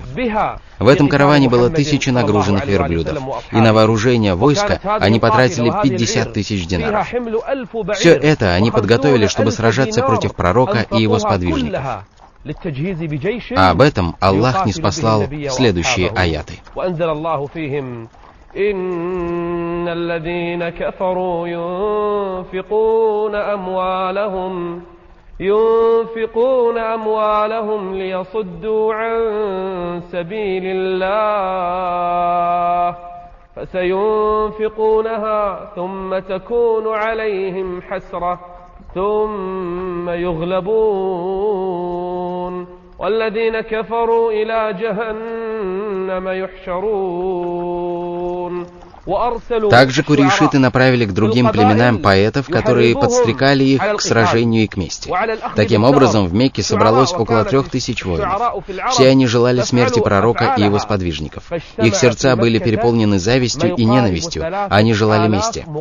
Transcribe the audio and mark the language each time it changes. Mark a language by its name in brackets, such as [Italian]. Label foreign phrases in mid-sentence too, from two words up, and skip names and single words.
[Russian] В этом караване было 1000 нагруженных верблюдов, и на вооружение войска они потратили 50 тысяч динаров. Все это они подготовили, чтобы сражаться против пророка и его сподвижников. А об этом Аллах ниспослал следующие аяты. [Arabic] إن الذين كفروا ينفقون أموالهم ليصدوا عن سبيل الله فسينفقونها ثم تكون عليهم حسرة ثم يغلبون والذين كفروا إلى جهنم يحشرون. [Russian] Также курейшиты направили к другим племенам поэтов, которые подстрекали их к сражению и к мести. Таким образом, в Мекке собралось около 3000 воинов. Все они желали смерти пророка и его сподвижников. Их сердца были переполнены завистью и ненавистью, они желали мести.